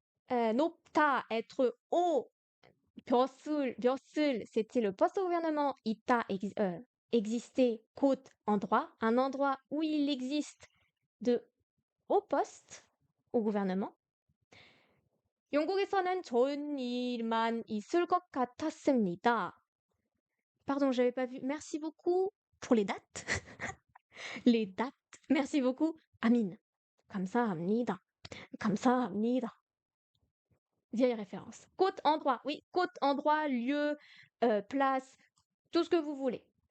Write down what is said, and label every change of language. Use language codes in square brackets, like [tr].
[fr] 높다, être haut. 벼슬, c'était le poste au gouvernement. 있다, exister, côte, endroit. Un endroit où il existe de hauts postes au gouvernement. [ko] 영국에서는 좋은 일만 있을 것 같았습니다. [fr] Pardon, j'avais pas vu. Merci beaucoup pour les dates. Les dates. Merci beaucoup. Amine. [ko] 감사합니다. 감사합니다. [fr] Vieille référence. Côte, endroit. Oui, côte, endroit, lieu, place, tout ce que vous voulez.